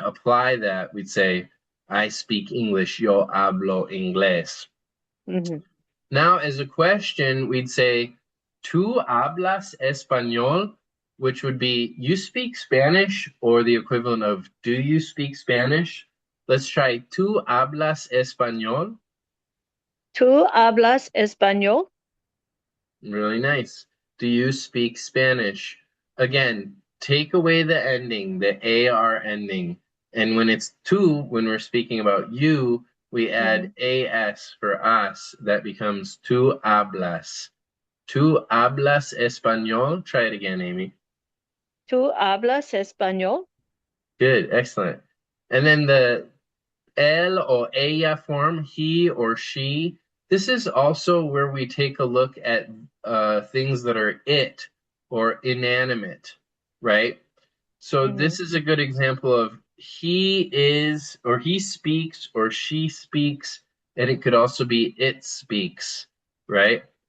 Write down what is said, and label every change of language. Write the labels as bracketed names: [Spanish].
[English] to apply that, we'd say, I speak English, [Spanish] yo hablo inglés. [English] Mm-hmm. Now, as a question, we'd say, [Spanish] ¿tú hablas español? [English] Which would be, you speak Spanish, or the equivalent of, do you speak Spanish? Let's try, [Spanish] ¿tú hablas español? ¿Tú hablas español? [English] Really nice. Do you speak Spanish? Again, take away the ending, the AR ending. And when it's tú, when we're speaking about you, we Mm-hmm. add AS for us. That becomes [Spanish] tú hablas. ¿Tú hablas español? [English] Try it again, Amy. [Spanish] ¿Tú hablas español? [English] Good, excellent. And then the él or ella form, he or she. This is also where we take a look at things that are it or inanimate, right? So Mhm. this is a good example of he is or he speaks or she speaks, and it could also be it speaks, right?